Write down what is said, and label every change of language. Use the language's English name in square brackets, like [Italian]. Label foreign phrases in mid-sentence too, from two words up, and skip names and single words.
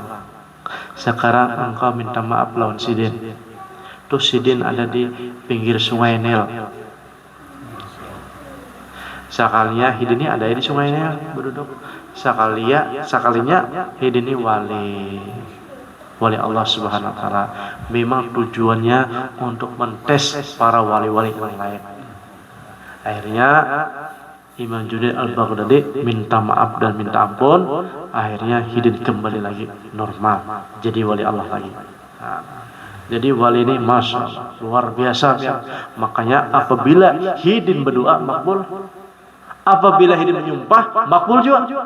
[Indonesian] Sekarang engkau minta maaf lawan Sidin. Tuh Sidin ada di pinggir sungai Nil. Sekalinya Hidin ini ada di sungai Nil berduduk. Sekalinya Hidin ini wali Allah [Arabic] سبحانه وتعالى. [Indonesian] Memang tujuannya untuk mentes para wali-wali yang lain. Akhirnya Imam Junaid Al-Baghdadi minta maaf dan minta ampun. Akhirnya Hidin kembali lagi normal, jadi wali Allah lagi. Jadi wali ini [Arabic] ما شاء الله, [Indonesian] luar biasa ya. Makanya apabila Hidin berdoa makbul, apabila Hidin menyumpah makbul juga.